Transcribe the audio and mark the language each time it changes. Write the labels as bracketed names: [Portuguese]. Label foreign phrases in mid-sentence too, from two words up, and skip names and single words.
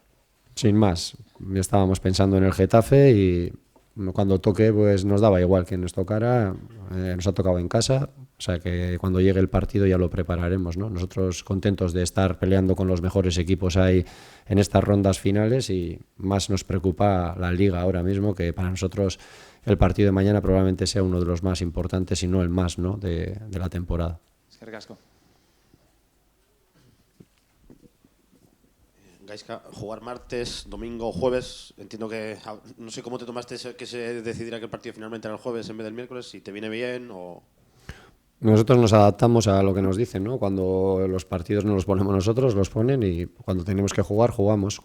[Spanish] Sin más, estábamos pensando en el Getafe y cuando toque pues nos daba igual que nos tocara, nos ha tocado en casa, o sea que cuando llegue el partido ya lo prepararemos, ¿no? Nosotros contentos de estar peleando con los mejores equipos ahí en estas rondas finales y más nos preocupa la Liga ahora mismo, que para nosotros el partido de mañana probablemente sea uno de los más importantes, si no el más, ¿no? de la temporada. [Basque] Eskerrik asko. [Spanish] Gaizka, jugar martes, domingo, jueves, entiendo que, no sé cómo te tomaste que se decidiera que el partido finalmente era el jueves en vez del miércoles, si te viene bien o... Nosotros nos adaptamos a lo que nos dicen, ¿no? Cuando los partidos no los ponemos nosotros, los ponen y cuando tenemos que jugar, jugamos.